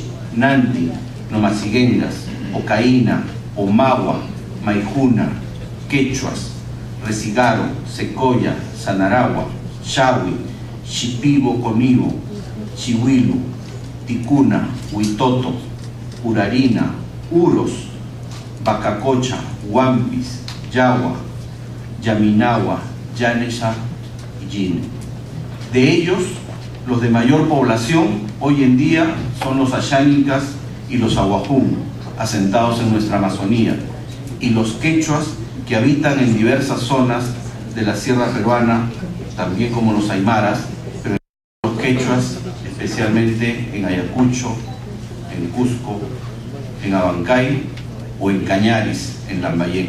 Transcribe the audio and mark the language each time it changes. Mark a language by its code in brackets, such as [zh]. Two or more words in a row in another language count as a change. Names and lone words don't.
[es] Nanti, Nomasiguengas, Ocaína, Omagua, Maijuna, Quechuas, Resigaro, Secoya, Sanaragua, Chawi, Chipibo, Conibo, Chihuilu, Ticuna, Huitoto, Urarina, Uros, Bacacocha, Huampis, Yagua, Yaminagua, Yanesha y Yine. De ellos, los de mayor población hoy en día son los Ayánicas y los Aguajún, asentados en nuestra Amazonía, y los quechuas que habitan en diversas zonas de la sierra peruana, también como los aymaras, pero los quechuas especialmente en Ayacucho, en Cusco, en Abancay o en Cañaris, en Lambayeque.